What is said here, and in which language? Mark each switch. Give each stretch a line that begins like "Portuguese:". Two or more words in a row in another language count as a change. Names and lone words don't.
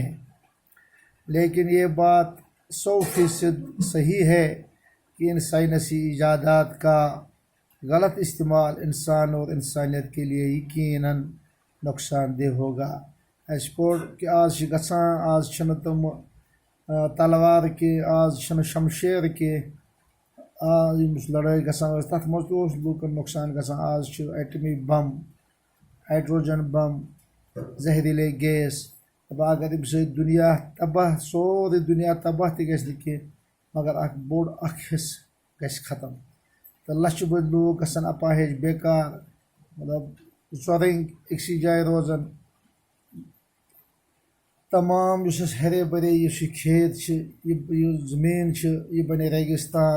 Urdu: لیکن یہ بات 100% صحیح ہے کہ ان سائنسی ایجادات کا غلط استعمال انسان اور انسانیت کے لیے یقیناً نقصان دہ ہوگا۔
Kashmiri: اس پور کہ آج گژھان، آج چھنہ تم تلوار کے، آج چھنہ شمشیر کے، آج لڑائی گژھان تتھ مز تہ لوکن نقصان گژھان۔ آج چھ ایٹمی بم، ہائیڈروجن بم،
Urdu: زہریلے گیس۔
Kashmiri: اب اگر امہ سۭتۍ دنیا تباہ، سورُے دنیا تباہ تہ گژھِ نہٕ کینٛہہ، مگر اکھ بوٚڑ اکھ حصہٕ گژھِ ختم، تہٕ لچھِ بٔدۍ لوٗکھ گژھن اپاہج، بیکار، مطلب ژۄرٕنۍ أکسٕے جایہِ روزان۔ تمام یُس اَسہِ ہرے بھرے یُس یہِ کھیت چھِ، یہِ زٔمیٖن چھِ، یہِ بنے ریگستان۔